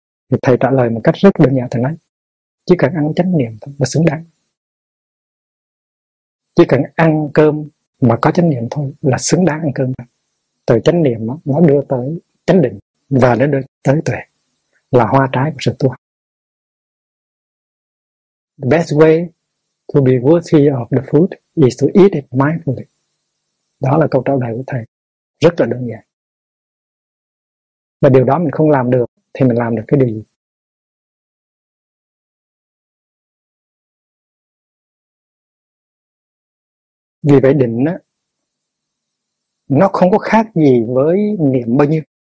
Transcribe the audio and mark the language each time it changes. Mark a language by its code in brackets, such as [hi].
[vi] Thì thầy trả lời một cách rất đơn giản, thầy nói chỉ cần ăn chánh niệm thôi là xứng đáng, chỉ cần ăn cơm mà có chánh niệm thôi là xứng đáng ăn cơm. Từ chánh niệm nó đưa tới chánh định và nó đưa tới tuệ, là hoa trái của sự tu học. [en] The best way to be worthy of the food is to eat it mindfully. [vi] Đó là câu trả lời của thầy, rất là đơn giản. Và điều đó mình không làm được thì mình làm được cái điều gì? Vì vậy định á, nó không có khác gì với niệm bao nhiêu.